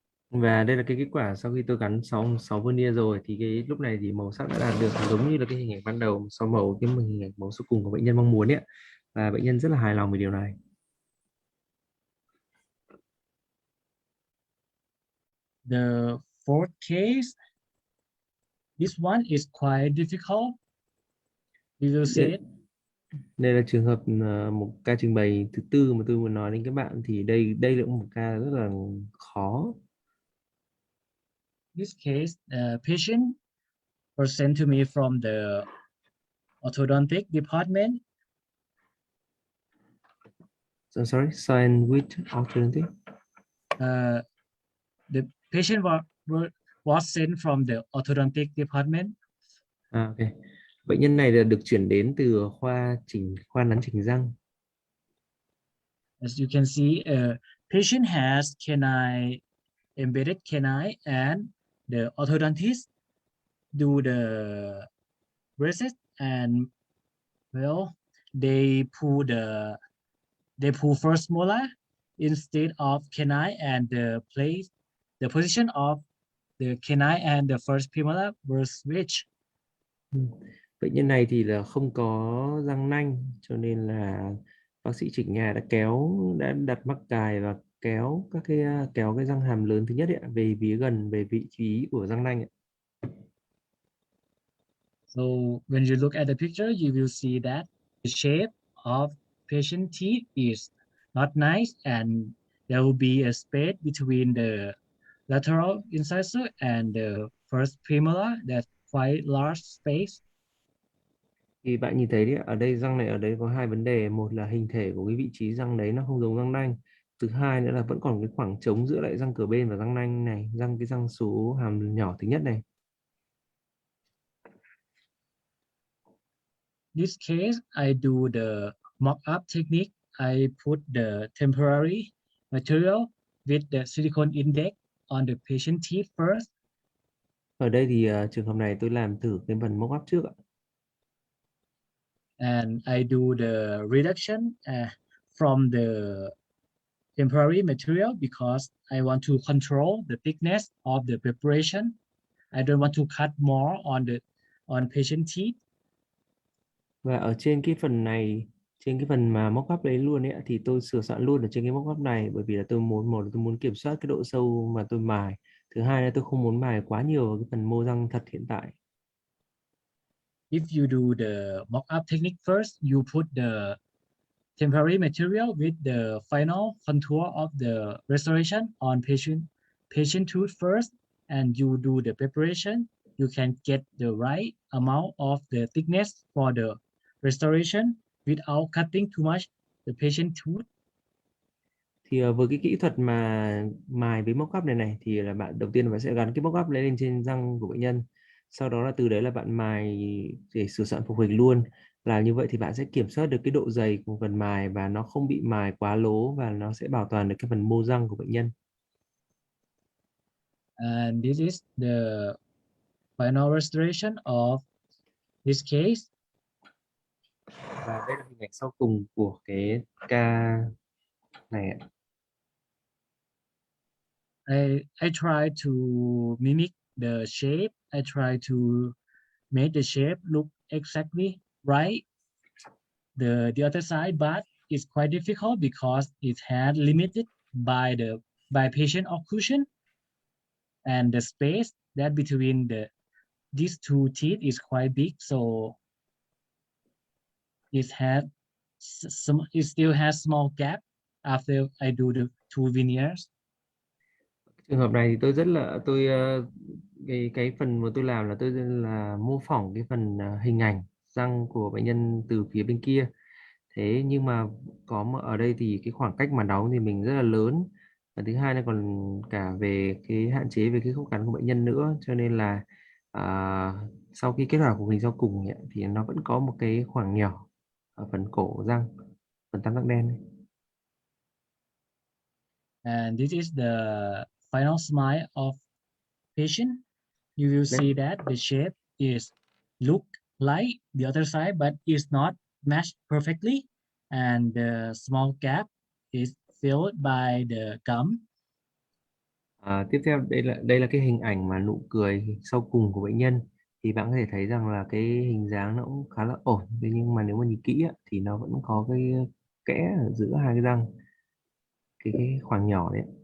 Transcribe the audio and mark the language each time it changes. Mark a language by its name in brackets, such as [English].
[Vietnamese] Và đây là cái kết quả sau khi tôi gắn 6 veneer rồi, thì cái lúc này thì màu sắc đã đạt được giống như là cái hình ảnh ban đầu, so màu cái hình ảnh màu số cùng của bệnh nhân mong muốn ấy, và bệnh nhân rất là hài lòng về điều này. [English] The fourth case, this one is quite difficult. We will see it. [Vietnamese] Đây là trường hợp một ca trình bày thứ tư mà tôi muốn nói đến các bạn, thì đây là một ca rất là khó. [English] This case, patient was sent to me from the orthodontic department. So sorry, sign with orthodontic. The patient was sent from the orthodontic department. Ok. [Vietnamese] Bệnh nhân này là được chuyển đến từ khoa nắn chỉnh răng. [English] As you can see, patient has canine, embedded canine, and the orthodontist do the braces, and well, they pull first molar instead of canine, and the position of the canine and the first premolar were switched. [Vietnamese] Bệnh nhân này thì là không có răng nanh, cho nên là bác sĩ chỉnh nhà đã đặt mắc cài và kéo cái răng hàm lớn thứ nhất ấy, về phía gần về vị trí của răng nanh ấy. [English] So when you look at the picture, you will see that the shape of patient teeth is not nice, and there will be a space between the lateral incisor and the first premolar, that's quite large space. [Vietnamese] Thì bạn nhìn thấy đấy, ở đây răng này ở đây có hai vấn đề. Một là hình thể của cái vị trí răng đấy nó không giống răng nanh. Thứ hai nữa là vẫn còn cái khoảng trống giữa lại răng cửa bên và răng nanh này, cái răng số hàm nhỏ thứ nhất này. [English] This case, I do the mock-up technique. I put the temporary material with the silicone index on the patient teeth first. [Vietnamese] Ở đây thì trường hợp này tôi làm thử cái phần mock up trước ạ. [English] And I do the reduction from the temporary material because I want to control the thickness of the preparation. I don't want to cut more on patient teeth. [Vietnamese] Và ở trên cái phần này, trên cái phần mà mock up đấy luôn ấy, thì tôi sửa soạn luôn ở trên cái mock up này, bởi vì là tôi muốn kiểm soát cái độ sâu mà tôi mài. Thứ hai là tôi không muốn mài quá nhiều vào cái phần mô răng thật hiện tại. [English] If you do the mock-up technique first, you put the temporary material with the final contour of the restoration on patient tooth first, and you do the preparation, you can get the right amount of the thickness for the restoration without cutting too much the patient tooth. [Vietnamese] Thì với cái kỹ thuật mà mài với mock up này thì là bạn đầu tiên bạn sẽ gắn cái mock up lên trên răng của bệnh nhân, sau đó là từ đấy là bạn mài để sửa soạn phục hình luôn. Là như vậy thì bạn sẽ kiểm soát được cái độ dày của phần mài và nó không bị mài quá lố, và nó sẽ bảo toàn được cái phần mô răng của bệnh nhân. [English] And this is the final restoration of this case. [Vietnamese] Và đây là hình ảnh sau cùng của cái ca này ạ. [English] I try to mimic the shape. I try to make the shape look exactly right. The other side, but it's quite difficult because it had limited by patient occlusion, and the space that between these two teeth is quite big, so it still has small gap after I do the two veneers. [Vietnamese] Trường hợp này thì tôi cái phần mà tôi làm là tôi mô phỏng cái phần hình ảnh răng của bệnh nhân từ phía bên kia. Thế nhưng mà ở đây thì cái khoảng cách mà đóng thì mình rất là lớn, và thứ hai là còn cả về cái hạn chế về cái khớp cắn của bệnh nhân nữa, cho nên là à, sau khi kết hợp của mình sau cùng ấy, thì nó vẫn có một cái khoảng nhỏ ở phần cổ răng, phần tam giác đen ấy. [English] And this is the final smile of patient. You will [Vietnamese] Đấy, [English] see that the shape is look like the other side, but is not matched perfectly. And the small gap is filled by the gum. [Vietnamese] Tiếp theo đây là cái hình ảnh mà nụ cười sau cùng của bệnh nhân, thì bạn có thể thấy rằng là cái hình dáng nó cũng khá là ổn. Thế nhưng mà nếu mà nhìn kỹ á, thì nó vẫn có cái kẽ ở giữa hai cái răng, cái khoảng nhỏ đấy.